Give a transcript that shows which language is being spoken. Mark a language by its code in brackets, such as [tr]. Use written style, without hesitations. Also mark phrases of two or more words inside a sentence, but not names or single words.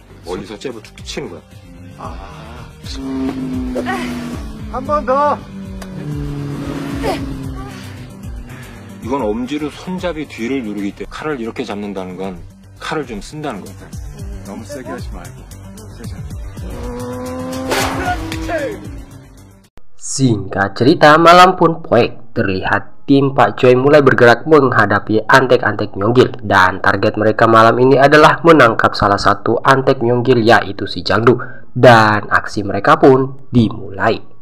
[ko] 멀리서 잽을 툭툭 치는 거야. 한 번 더. 이건 엄지로 손잡이 뒤를 누르기 때문에 칼을 이렇게 잡는다는 건 칼을 좀 쓴다는 거야. 너무 세게 하지 말고. 세게. [id] Singkat cerita, malam pun poek. Terlihat tim Pak Choi mulai bergerak menghadapi antek-antek Myonggil, dan target mereka malam ini adalah menangkap salah satu antek Myonggil, yaitu si Jang-doo. Dan aksi mereka pun dimulai.